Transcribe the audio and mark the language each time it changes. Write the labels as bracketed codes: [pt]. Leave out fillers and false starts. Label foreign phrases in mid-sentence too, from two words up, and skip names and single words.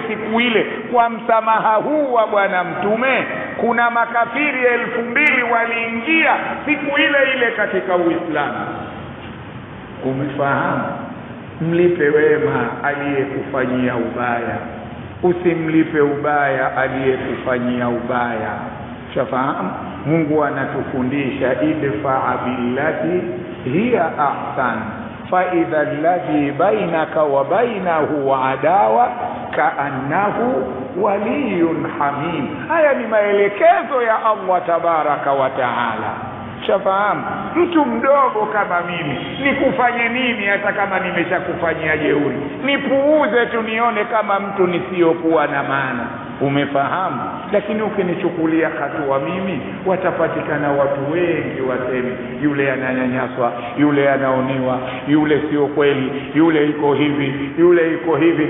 [sw] Siku ile kwa msamaha huu wa bwana Mtume, kuna makafiri 2000 waliingia siku ile ile katika Uislamu. Umefahamu? Mlipe wema aliyekufanyia ubaya, usimlipe ubaya aliyekufanyia ubaya. Shafahamu? Mungu anatufundisha [ar] ادفع بالتي هي أحسن فإذا الذي بينك وبينه عداوة كأنه ولي حميم. [sw] Haya ni maelekezo ya Allah [ar] تبارك وتعالى. [sw] Shafahamu? Mtu mdogo kama mimi nikufanye nini hata kama nimeshakufanyia jeuri? Nipuuze tu nione kama mtu nisiyokuwa na maana. Umefahamu? Lakini ukinichukulia hatua mimi, watapatikana watu wengi waseme yule ananyanyaswa, yule anaoniwa, yule sio kweli, yule iko hivi, yule iko hivi.